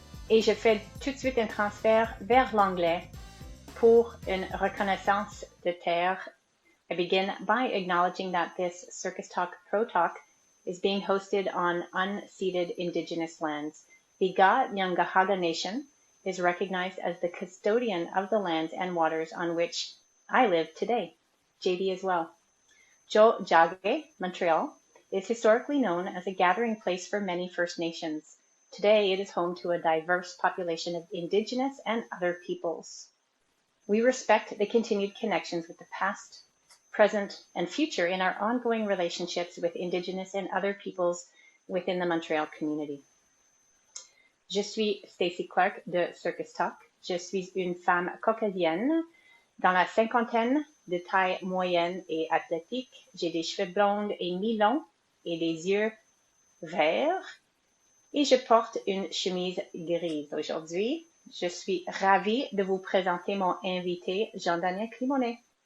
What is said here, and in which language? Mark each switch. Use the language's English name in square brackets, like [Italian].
[French] Et je fais tout de suite un transfert vers l'anglais pour une reconnaissance de terre. [English] I begin by acknowledging that this Circus Talk Pro Talk is being hosted on unceded Indigenous lands. The Ga-Nyanghaga Nation is recognized as the custodian of the lands and waters on which I live today. JD as well. Tiohtià:ke, Montreal, is historically known as a gathering place for many First Nations. Today, it is home to a diverse population of Indigenous and other peoples. We respect the continued connections with the past, present, and future in our ongoing relationships with Indigenous and other peoples within the Montreal community. [French] Je suis Stacy Clark de Circus Talk. Je suis une femme caucasienne dans la cinquantaine, de taille moyenne et athlétique. J'ai des cheveux blonds et mi-longs et des yeux verts. Et je porte une chemise grise aujourd'hui. Je suis ravie de vous présenter mon invité, Jean-Damien Climonet.